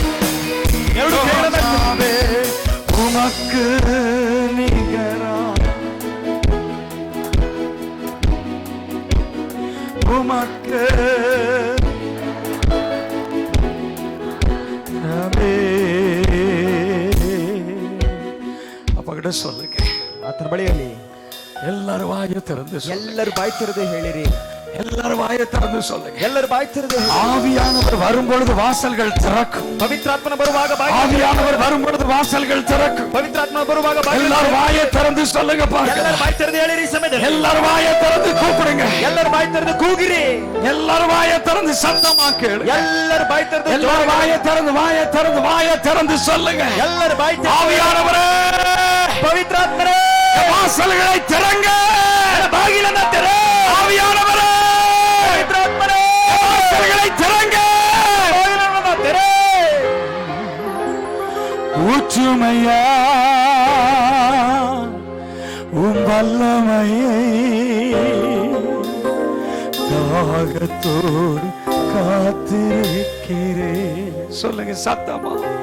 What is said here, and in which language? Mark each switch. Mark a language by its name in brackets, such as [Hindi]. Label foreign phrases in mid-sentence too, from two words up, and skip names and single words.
[Tamil] ரோஜாவே, உமக்கு நிகரா, உமக்கு அப்பகிட்ட சொல்லுங்க. [Kannada] ಆತನ ಬಳಿಯಲ್ಲಿ [Tamil] எல்லாரும் வாயை திறந்து சொல்லுங்க. [Kannada] ಎಲ್ಲರೂ ಬಾಯಿ ತೆರೆದು ಹೇಳಿರಿ. [Tamil] எல்லாரும் வாயை திறந்து சொல்லுங்க. [Kannada] ಎಲ್ಲರೂ ಬಾಯಿ ತೆರೆದು [Tamil] ஆவியானவர் வரும்பொழுது வாசல்கள் திறக்கும். [Kannada] ಪವಿತ್ರಾತ್ಮನ ಬರುವಾಗ [Tamil] ஆவியானவர் வரும்பொழுது வாசல்கள் திறக்கும். [Kannada] ಪವಿತ್ರಾತ್ಮ ಬರುವಾಗ [Tamil] எல்லாரும் வாயை திறந்து சொல்லுங்க. பாருங்க, [Kannada] ಎಲ್ಲರೂ ಬಾಯಿ ತೆರೆದು ಹೇಳಿರಿ. ಸಮಯದಲ್ಲಿ [Tamil] எல்லாரும் வாயை திறந்து கூப்பிடுங்க. [Kannada] ಎಲ್ಲರೂ ಬಾಯಿ ತೆರೆದು ಕೂಗಿರಿ. [Tamil] எல்லாரும் வாயை திறந்து சத்தமா கேளு. [Kannada] ಎಲ್ಲರೂ ಬಾಯಿ ತೆರೆದು [Tamil] எல்லாரும் வாயை திறந்து வாயை திறந்து வாயை திறந்து சொல்லுங்க. [Kannada] ಎಲ್ಲರೂ ಬಾಯಿ ತೆರೆದು [Tamil] ஆவியானவரே, [Kannada] ಪವಿತ್ರಾತ್ಮರೇ, [Tamil] வாசல்களை திறங்க, [Kannada] ಬಾಗಿಲನ್ನ ತೆರೆ. [Tamil] ஆவியானவரே, [Kannada] ಪವಿತ್ರಾತ್ಮರೇ, [Tamil] வாசல்களை திறங்க, [Kannada] ಬಾಗಿಲನ್ನ ತೆರೆ. [Tamil] ஊற்றுமையா உம் வல்லமையை, தாகத்தோடு காத்திருக்கிறேன். சொல்லுங்க சத்தமா.